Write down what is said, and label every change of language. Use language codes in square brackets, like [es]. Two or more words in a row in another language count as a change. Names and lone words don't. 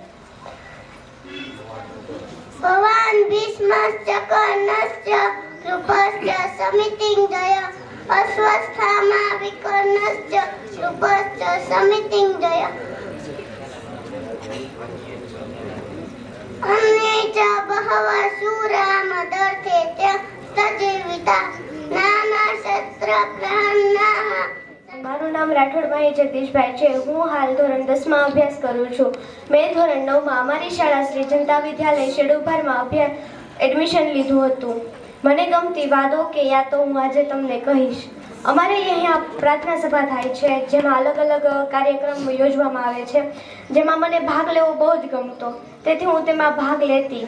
[sa] भवान् भीष्मश्च कर्णश्च कृपश्च समितिञ्जय अश्वस्थामा विकर्णश्च कृपश्च समितिञ्जय अन्ये च बहवः शूरा मदर्थे सजीविता नानाशस्त्रप्रहन्नाः. [gu] મારું નામ રાઠોડભાઈ જગદીશભાઈ છે. હું હાલ ધોરણ 10માં અભ્યાસ કરું છું. મેં ધોરણ 9માં અમારી શાળા શ્રી જનતા વિદ્યાલય શેડુભારમાં એડમિશન લીધું હતું. મને ગમતી વાતો કે યાતો હું આજે તમને કહીશ. અમારે અહીંયા પ્રાર્થના સભા થાય છે, જેમાં અલગ અલગ કાર્યક્રમ યોજવામાં આવે છે, જેમાં મને ભાગ લેવો બહુ જ ગમતો, તેથી હું તેમાં ભાગ લેતી.